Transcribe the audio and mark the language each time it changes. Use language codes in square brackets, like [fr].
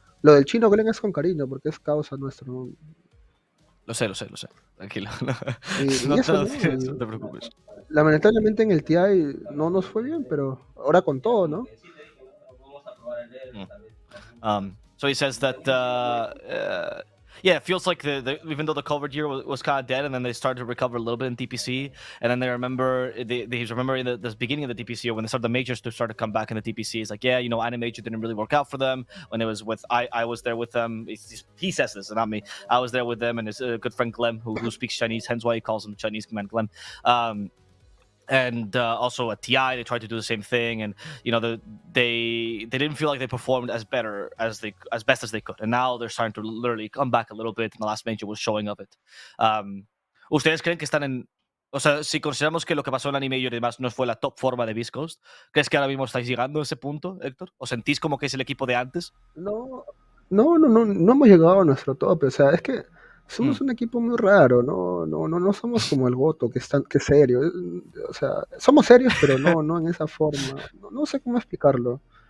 [es] Lo del chino Glenn es con cariño porque es causa nuestra, ¿no? Lo sé. Tranquilo. Y No eso, no te preocupes. Lamentablemente en el TI no nos fue bien, pero ahora con todo, ¿no? [en] So he says that yeah, it feels like even though the COVID year was kind of dead, and then they started to recover a little bit in DPC, and then they remember he's remembering the beginning of the DPC year when they started the majors to start to come back in the DPC. He's like, yeah, Animajor didn't really work out for them when it was with I was there with them. He says this, not me. I was there with them, and his good friend Clem, who speaks Chinese, hence why he calls him Chinese man Clem. And also at TI, they tried to do the same thing, and they didn't feel like they performed as best as they could, and now they're starting to literally come back a little bit. And the last major was showing of it. [es] ¿Ustedes creen que están en, o sea, si consideramos que lo que pasó en Anime y demás no fue la top forma de BeastCoast, crees que ahora mismo estáis llegando a ese punto, Héctor? ¿O sentís como que es el equipo de antes? No hemos llegado a nuestro tope, o sea, es que somos un equipo muy raro, no somos como el Goto, que es serio, o sea, somos serios, pero no en esa forma, no sé cómo explicarlo.